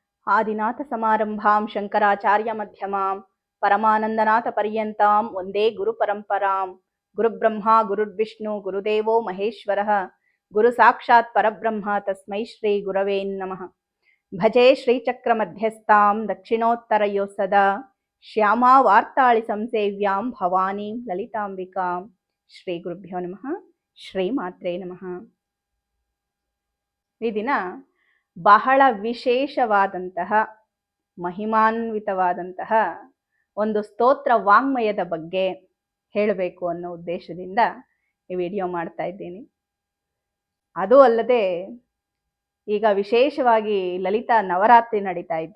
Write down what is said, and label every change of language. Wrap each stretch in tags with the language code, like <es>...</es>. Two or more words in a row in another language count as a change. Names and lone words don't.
<sa>ಆದಿನಾಥ ಸಮಾರಂಭಾಂ ಶಂಕರಾಚಾರ್ಯ ಮಧ್ಯಮಾಂ ಪರಮಾನಂದನಾಥ ಪರ್ಯಂತಾಂ ವಂದೇ ಗುರು ಪರಂಪರಾಂ. ಗುರುಬ್ರಹ್ಮ ಗುರುರ್ವಿಷ್ಣು ಗುರುದೇವೋ ಮಹೇಶ್ವರಃ ಗುರು ಸಾಕ್ಷಾತ್ ಪರಬ್ರಹ್ಮ ತಸ್ಮೈ ಶ್ರೀ ಗುರವೇ ನಮಃ. ಭಜೆ ಶ್ರೀಚಕ್ರ ಮಧ್ಯಸ್ಥಾಂ ದಕ್ಷಿಣೋತ್ತರಯೋ ಸದಾ ಶ್ಯಾಮಾ ವಾರ್ತಾಳಿ ಸಂಸೇವ್ಯಾಂ ಭವಾನೀಂ ಲಲಿತಾಂಬಿಕಾಂ. ಶ್ರೀ ಗುರುಭ್ಯೋ ನಮಃ. ಶ್ರೀ ಮಾತ್ರೇ ನಮಃ.</sa> <kn>ಈ ದಿನ ಬಹಳ ವಿಶೇಷವಾದಂತಹ ಮಹಿಮಾನ್ವಿತವಾದಂತಹ ಒಂದು ಸ್ತೋತ್ರ ವಾಂಗ್ಮಯದ ಬಗ್ಗೆ ಹೇಳಬೇಕು ಅನ್ನೋ ಉದ್ದೇಶದಿಂದ ಈ ವಿಡಿಯೋ ಮಾಡ್ತಾ ಇದ್ದೀನಿ. ಅದು ಅಲ್ಲದೆ ಈಗ ವಿಶೇಷವಾಗಿ ಲಲಿತಾ ನವರಾತ್ರಿ ನಡೀತಾ ಇದೆ.</kn>